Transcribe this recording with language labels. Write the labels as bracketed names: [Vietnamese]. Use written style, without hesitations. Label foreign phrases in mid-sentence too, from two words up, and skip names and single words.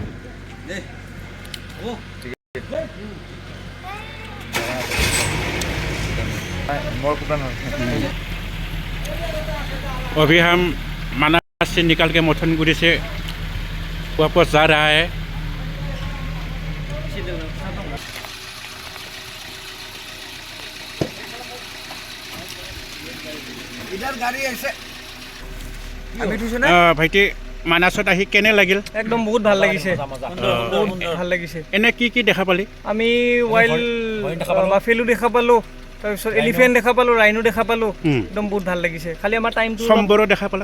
[Hindi] अभी हम मानस से निकल के मथनगुड़ी से वापस जा रहा है। इधर गाड़ी ऐसे [Assamese] ভাইটি মানাছত আহি কেনে লাগিল? একদম বহুত ভাল লাগিছে, বহুত ভাল লাগিছে। এনে কি দেখা পালি? আমি [English] wild buffalo [Assamese] দেখা পালো, তাৰপিছত এলিফেণ্ট দেখা পালো, ৰাইনো দেখা পালো, একদম বহুত ভাল লাগিছে। খালি আমাৰ টাইমটো সম্বৰো দেখা পালা?